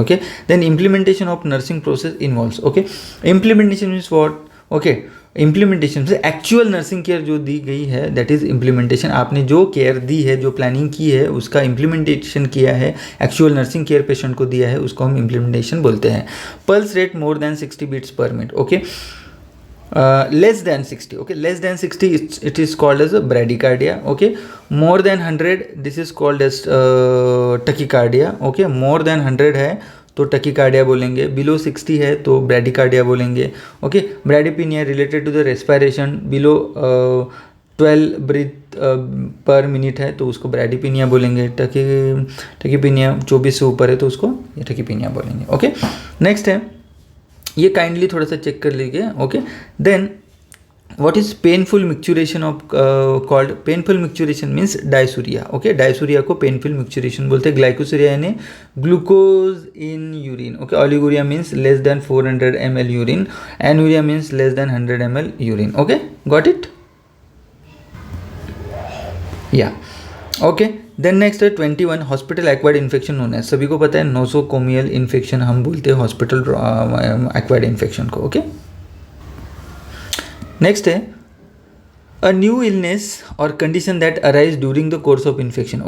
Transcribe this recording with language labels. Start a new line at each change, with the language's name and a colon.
Hindi: Okay,
English: Then implementation of nursing process involves.
Hindi: Okay, implementation means what, okay, implementation से actual nursing care जो दी गई है
English: That is implementation.
Hindi: आपने जो care दी है, जो प्लानिंग की है, उसका इम्प्लीमेंटेशन किया है, एक्चुअल नर्सिंग केयर पेशेंट को दिया है, उसको हम इम्प्लीमेंटेशन बोलते हैं।
English: Pulse rate more than 60 beats per minute. Okay, less than 60, okay, less than 60 it is called as a bradycardia. Okay, more than 100 this is called as tachycardia.
Hindi: Okay,
English: more than 100
Hindi: है तो टकीकार्डिया बोलेंगे, बिलो 60 है तो bradycardia बोलेंगे। Okay, ब्रैडिपिनिया related to the respiration, below 12 breathe पर minute है तो उसको ब्रैडिपिनिया बोलेंगे। टकीपिनिया 24 से ऊपर है तो उसको टकीपिनिया बोलेंगे। ओके, नेक्स्ट है, ये काइंडली थोड़ा सा चेक कर लीजिए। Okay, then
English: what is painful micturition of called painful micturition means dysuria. Okay, dysuria
Hindi: को painful micturition बोलते हैं.
English: Glycosuria यानी glucose in urine. Okay, oliguria means less than 400 ml urine. Anuria means less than 100 ml urine. Okay, got it? Yeah.
Hindi: Okay, then next है 21 hospital acquired infection होना है. सभी को पता है नोसोकोमियल इन्फेक्शन हम बोलते हैं हॉस्पिटल एक्वायर्ड इन्फेक्शन को.
English: okay,
Hindi: नेक्स्ट है
English: A new illness और condition that arise during the course of infection.